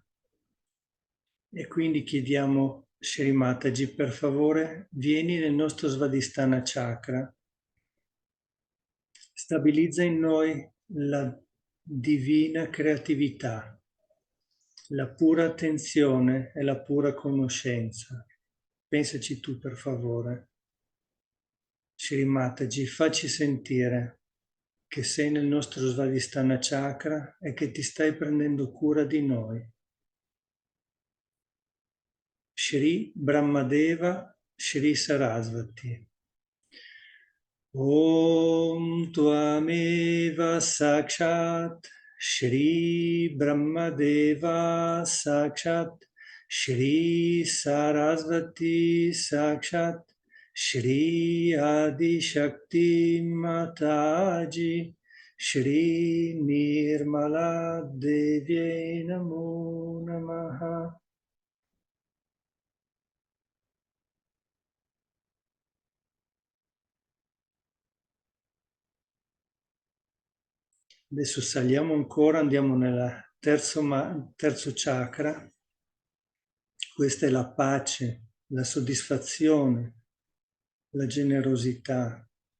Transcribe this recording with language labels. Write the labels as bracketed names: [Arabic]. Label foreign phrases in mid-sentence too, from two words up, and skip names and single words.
[Italian] E quindi chiediamo, Shri Mataji, per favore, vieni nel nostro Svadhisthana chakra, stabilizza in noi la divina creatività, la pura attenzione e la pura conoscenza. Pensaci tu, per favore. Shri Mataji, facci sentire che sei nel nostro Svadhisthana chakra e che ti stai prendendo cura di noi. Shri Brahmadeva, Shri Sarasvati. [Sanskrit] ॐ त्वमेव साक्षात् श्री ब्रह्मदेव साक्षात् श्री सरस्वती साक्षात् श्री आदि शक्ति माताजी श्री निर्मला देव्यै नमो नमः. [Italian] Adesso saliamo ancora, andiamo nel terzo chakra. Questa è la pace, la soddisfazione, la generosità.